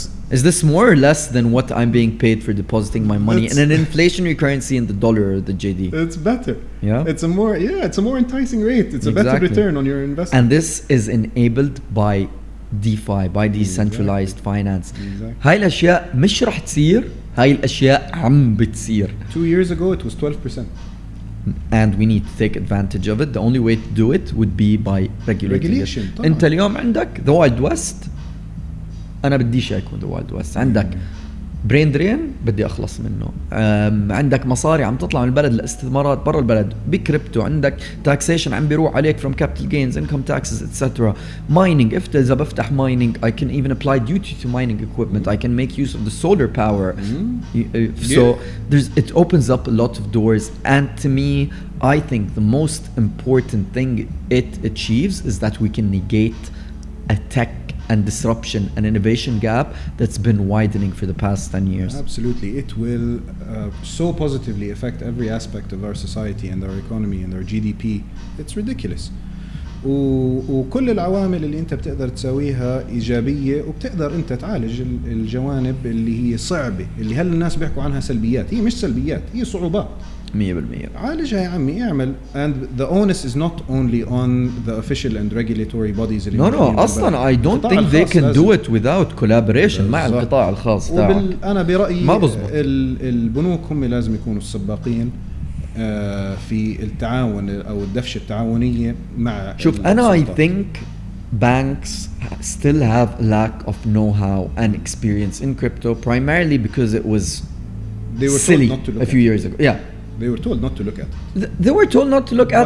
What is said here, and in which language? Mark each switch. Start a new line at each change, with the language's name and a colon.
English: Is this more or less than what I'm being paid for depositing my money in an inflationary currency in the dollar or the JD? It's better. Yeah? It's a more enticing rate. It's a better Exactly. return on your investment. And this is enabled by DeFi, by decentralized finance. Exactly.
Arabic: هاي الأشياء مش رح تصير، هاي الأشياء عم بتصير.
English: 2 years ago it was 12%. And we need to take advantage of it. The only way to do it would be by regulating Regulation, it.
Arabic: طبعاً. انت اليوم عندك
English: the Wild West.
Arabic: انا بديش يكون the Wild West. عندك برين درين بدي اخلص منه. عندك مصاري عم تطلع من البلد لاستثمارات برا البلد بكريبتو. عندك
English: taxation
Arabic: عم بيروح عليك
English: from capital gains, income taxes, etc. Mining.
Arabic: إذا بفتح
English: mining, I can even apply duty to mining equipment. I can make use of the solar power. So it opens up a lot of doors. And to me, I think the most important thing it achieves is that we can negate a tech and disruption and innovation gap that's been widening for the past 10 years. Absolutely. It will so positively affect every aspect of our society and our economy and our GDP. It's ridiculous.
Arabic: وكل العوامل اللي انت بتقدر تسويها ايجابيه، وبتقدر انت تعالج الجوانب اللي هي صعبه، اللي هل الناس بيحكوا عنها سلبيات. هي مش سلبيات، هي صعوبات.
English: 100%.
Arabic: عالجها يا عمي، اعمل.
English: And the onus is not only on the official and regulatory bodies
Arabic: اللي
English: No,
Arabic: اصلا
English: I don't think they can do it without collaboration
Arabic: مع القطاع الخاص تاعك. انا برايي ما بزبط. البنوك هم لازم يكونوا السباقين في التعاون او الدفشه التعاونيه مع. شوف أنا
English: I think banks still have a lack of know-how and experience in crypto, primarily because it was They were silly told not to look a few at years ago. Yeah. They were told not to look at it. They were told not to look at